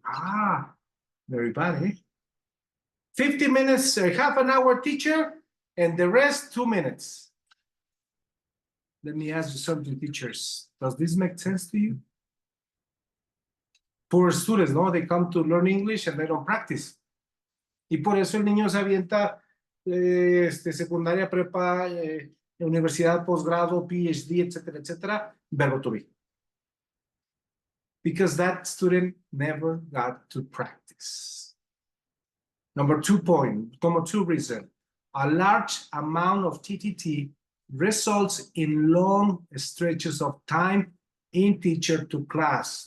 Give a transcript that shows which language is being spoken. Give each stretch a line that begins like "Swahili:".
English: Ah, very bad, eh? 50 minutes, half an hour teacher, and the rest 2 minutes. Let me ask you something, teachers. Does this make sense to you? Poor students, no? They come to learn English and they don't practice.
Spanish: Y por eso el niño se avienta secundaria, prepa, universidad, posgrado, PhD, etcétera, etcétera, verbo to be.
English: because that student never got to practice. Number 2 reason, a large amount of TTT results in long stretches of time in teacher to class.